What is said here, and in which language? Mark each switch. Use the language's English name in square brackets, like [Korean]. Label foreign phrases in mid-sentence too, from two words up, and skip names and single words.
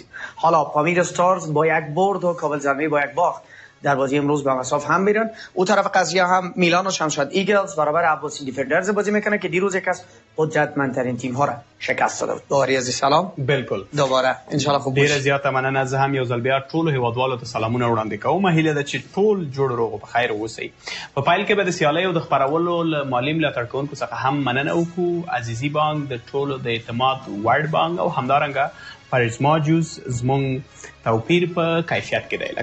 [Persian] حالا پامیر استارز با یک برد و کابل زلمی با یک باخت در بازی امروز به مساف هم میرن. اون طرف قضیه هم میلان و شمشاد ایگلز برابر عباسین دیفندرز بازی میکنه که دیروز یک از قدرتمندترین تیم ها را شکست داده بود. دوباره عزیز سلام. بالکل. دوباره [Arabic] ان شاء الله [Persian] خوب باشی. [Pashto] ډیره زیاته مننه. زه هم یو ځل بیا ټولو هیوادوالو ته سلامونه وړاندې کوم. هیله ده چې ټول جوړ روغ او په خیر اوسئ. په پایل کې به د سیالۍ او د خپرولو له مالي ملاتړ کوونکو څخه هم مننه وکړو. عزیزي بانک د ټولو د اعتماد وړ بانک او همدارنګه پرزما جوس زمونږ توپیر په کیفیت کې دی.